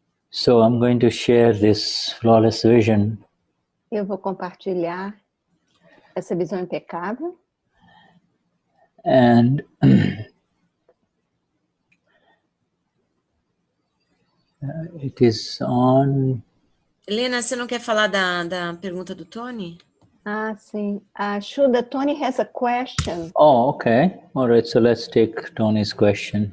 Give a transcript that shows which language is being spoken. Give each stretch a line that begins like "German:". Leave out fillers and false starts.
English: So I'm going to share this flawless vision.
Portuguese: Eu vou compartilhar essa visão impecável.
English: And it is on.
Portuguese: Helena, você não quer falar da pergunta do Tony? Ah, sim.
English: Shuddha, Tony has a question. Oh, okay. All right. So let's take Tony's question.